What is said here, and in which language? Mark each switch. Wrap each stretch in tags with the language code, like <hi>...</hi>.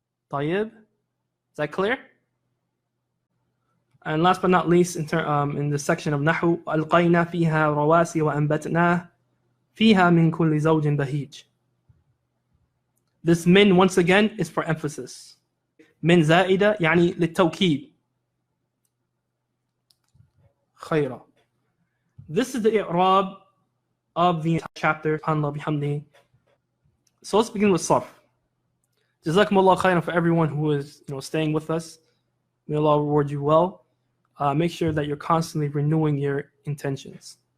<en>طيب. Is that clear? And last but not least, in the section of Nahu,</en> <ar>ألقينا فيها رواسي وأنبتنا فيها من كل زوج بهيج.</ar> <en>This min, once again, is for emphasis.</en> <ar>Min زائدة يعني للتوكيد. خيرا.</ar> <en>This is the i'rab of the chapter. SubhanAllah bihamdihi. So let's begin with sarf. Jazakumullah khairan for everyone who is staying with us. May Allah reward you well. Make sure that you're constantly renewing your intentions.</en>